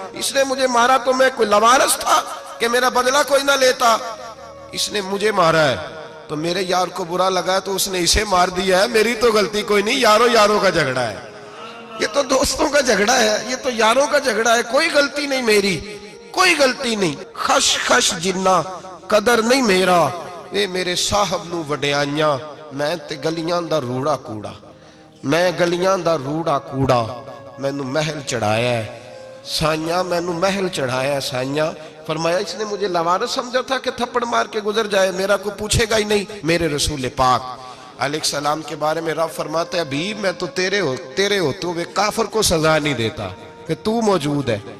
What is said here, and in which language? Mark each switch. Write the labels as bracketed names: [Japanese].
[Urdu] اس نے مجھے مارا تو میں کوئی لاوارث تھا کہ میرا بدلہ کوئی نہ لیتا. اس نے مجھے مارا ہے تو میرے یار کو برا لگا تو اس نے اسے مار دیا ہے، میری تو غلطی کوئی نہیں. یاروں کا جھگڑا ہے، یہ تو دوستوں کا جھگڑا ہے، یہ تو یاروں کا جھگڑا ہے، کوئی غلطی نہیں میری، کوئی غلطی نہیں. [Punjabi] خش جنہ قدر نہیں میرا، اے میرے صاحب نو وڈیاں، میں تے گلیاں دا روڑا کوڑا، میں گلیاں دا روڑا کوڑا. میں نو محل چڑھایا ہے سائیاں، میں نو محل چڑھایا ہے سائیاں. [Urdu] فرمایا اس نے مجھے لوارث سمجھا تھا کہ تھپڑ مار کے گزر جائے، میرا کو پوچھے گا ہی نہیں. میرے رسول پاک علیہ السلام کے بارے میں رب فرماتا ہے ابھی میں تو تیرے ہوتے ہوئے کافر کو سزا نہیں دیتا کہ تو موجود ہے.